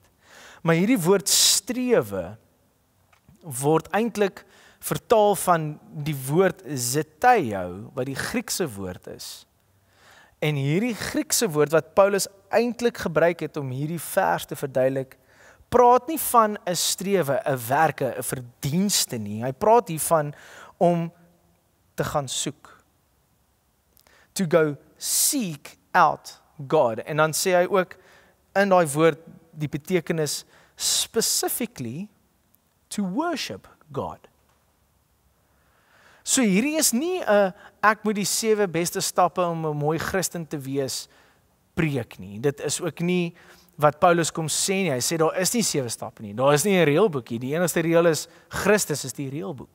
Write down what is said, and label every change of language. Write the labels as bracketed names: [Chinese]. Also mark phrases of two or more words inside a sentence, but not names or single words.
[Afrikaans] Maar hierdie woord strewe word eintlik vertaal van die woord zeteo, wat die Griekse woord is. En hierdie Griekse woord wat Paulus eintlik gebruik het om hierdie vers te verduidelik, praat nie van 'n strewe, 'n werke, 'n verdienste nie. Hy praat hiervan om te gaan soek. [English] To go seek out God. [Afrikaans] En dan sê hy ook in daai woord die betekenis [English] specifically to worship God. [Afrikaans] So hierdie is nie 'n ek moet die 7 beste stappe om 'n mooi Christen te wees preek nie. Dit is ook nie wat Paulus kom sê nie. Hy sê daar is nie 7 stappe nie. Daar is nie 'n reëlboekie. Die enigste reël is Christus is die reëlboek.